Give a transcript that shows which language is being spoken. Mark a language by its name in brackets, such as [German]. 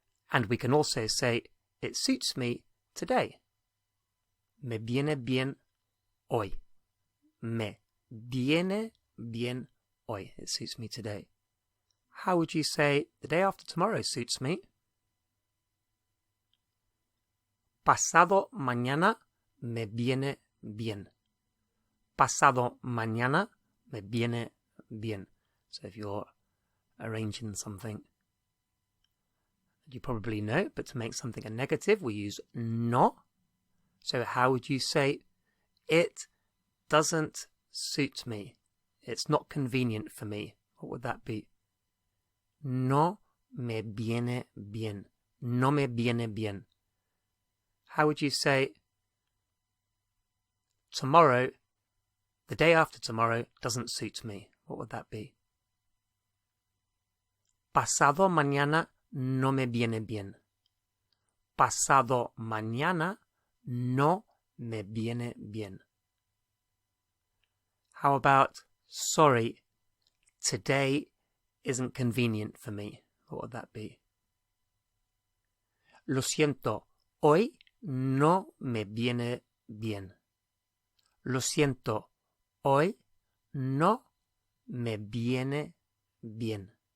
[English] And we can also say, it suits me today. [Spanish] Me viene bien hoy. Me viene bien hoy. [English] It suits me today. How would you say, the day after tomorrow suits me? [Spanish] Pasado mañana me viene bien. Pasado mañana me viene bien. [English] So if you're arranging something you probably know, but to make something a negative, we use no. So how would you say, it doesn't suit me? It's not convenient for me. What would that be? [Spanish] No me viene bien. No me viene bien. [English] How would you say, tomorrow, the day after tomorrow, doesn't suit me? What would that be? [Spanish] Pasado mañana no me viene bien. Pasado mañana no me viene bien. [English] How about, sorry, today isn't convenient for me? What would that be? [Spanish] Lo siento, hoy no me viene bien. Lo siento, hoy no me viene bien.